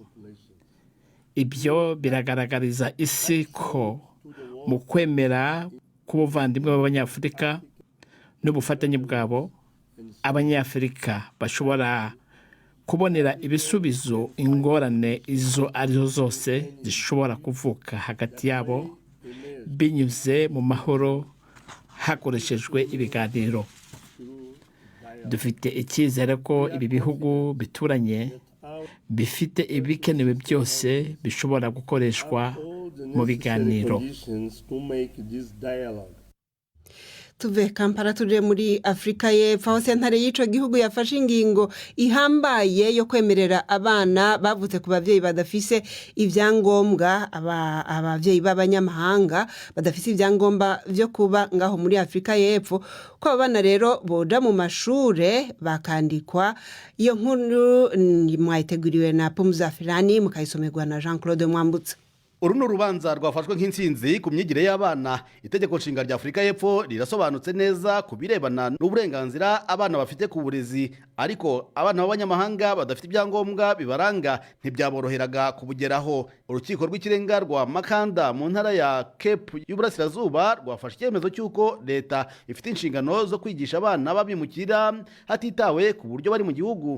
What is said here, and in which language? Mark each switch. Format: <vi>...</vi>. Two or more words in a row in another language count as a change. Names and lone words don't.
<rw>Ibyo biragaragariza isi ko mu kwemera k'ubuvandimwe b'Abanyafurika n'ubufatanye bwabo Abanyafurika bashobora kubonera ibisubizo ingorane izo arizo zose zishobora kuvuka hagati yabo binyuze mu mahoro hakoreshejwe ibiganiro. Dufite icyizere ko ibi bihugu bituranye bifite ibikenewe byose bishobora gukoreshwa mu biganiro.</rw> <rn>Tuve Kampala tuje muri Afrika y'Epfo aho sentare y'ico gihugu yafashe ingingo ihambaye yo kwemerera abana bavutse ku bavyeyi badafise ivyangombwa abavyeyi b'abanyamahanga badafise ivyangombwa vyo kuba ngaho muri Afrika y'Epfo ko abana rero boja mu mashure bakandikwa.</rn> <rw>Iyo nkuru mwayiteguriwe na Pumzafirani mukayisomerwa na Jean-Claude Mwambutsa. Uru ni urubanza rwafashwe nk'intsinzi ku myigire y'abana. Itegeko nshinga rya Afrika y'Epfo rirasobanutse neza ku birebana n'uburenganzira abana bafite ku burezi, ariko abana b'abanyamahanga badafite ibyangombwa bibaranga ntibyaboroheraga kubugeraho. Urukiko rw'ikirenga rwa Makanda mu ntara ya Cape y'Uburasirazuba rwafashe icyemezo cy'uko leta ifite inshingano zo kwigisha abana babimukira hatitawe ku buryo bari mu gihugu.</rw>